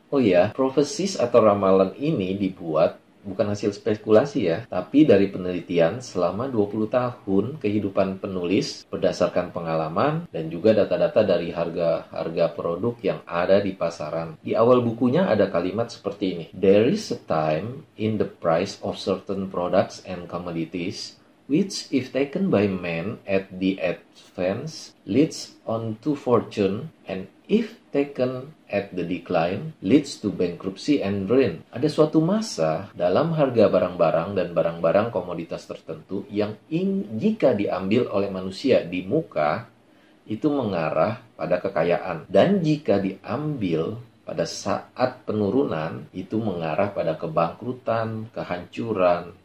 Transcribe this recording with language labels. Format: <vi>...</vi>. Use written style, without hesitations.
<id>Oh ya, prophecies atau ramalan ini dibuat bukan hasil spekulasi ya, tapi dari penelitian selama 20 tahun kehidupan penulis berdasarkan pengalaman dan juga data-data dari harga produk yang ada di pasaran. Di awal bukunya ada kalimat seperti ini.</id> <en>There is a time in the price of certain products and commodities which if taken by men at the advance leads on to fortune, and if taken at the decline leads to bankruptcy and ruin.</en> <id>Ada suatu masa dalam harga barang-barang dan barang-barang komoditas tertentu yang jika diambil oleh manusia di muka itu mengarah pada kekayaan, dan jika diambil pada saat penurunan itu mengarah pada kebangkrutan, kehancuran.</id>